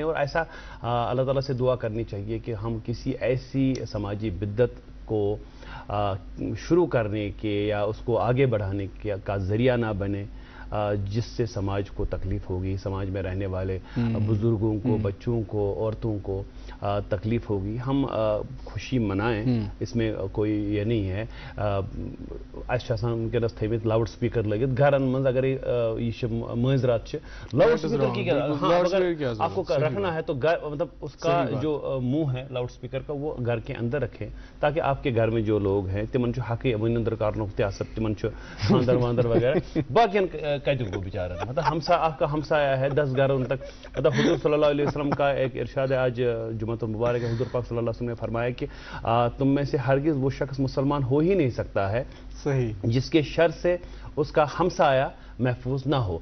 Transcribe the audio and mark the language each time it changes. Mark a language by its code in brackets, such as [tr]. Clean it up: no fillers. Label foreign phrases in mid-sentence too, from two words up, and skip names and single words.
[ur] اور ایسا اللہ تعالیٰ سے دعا کرنی چاہیے کہ ہم کسی ایسی سماجی بدت کو شروع کرنے کے یا اس کو آگے بڑھانے کا ذریعہ نہ بنے جس سے سماج کو تکلیف ہوگی, سماج میں رہنے والے بزرگوں کو, بچوں کو, عورتوں کو تکلیف ہوگی. ہم خوشی منائیں, اس میں کوئی یہ نہیں ہے. [ks] اچھا ونکس تھمت لاؤڈ سپیکر لگت گھرن من اگر یہ مز رات [ur] لاؤڈ سپیکر کی اگر آپ کو رکھنا ہے تو مطلب اس کا جو منہ ہے لاؤڈ سپیکر کا وہ گھر کے اندر رکھیں تاکہ آپ کے گھر میں جو لوگ ہیں [ks] تمن حق ون اندر کرنک تب تمن خاندر واندر وغیرہ باقین کتن کو بیچارن [ur] مطلب ہمسا آپ کا ہمسایہ ہے 10 گھروں تک. مطلب حضور [ar] صلی اللہ علیہ وسلم [ur] کا ایک ارشاد ہے آج جمعہ المبارک ہے, حضور پاک [ar] صلی اللہ علیہ وسلم [ur] نے فرمایا کہ تم میں سے ہرگز وہ شخص مسلمان ہو ہی نہیں سکتا ہے جس کے شر سے اس کا ہمسایہ محفوظ نہ ہو.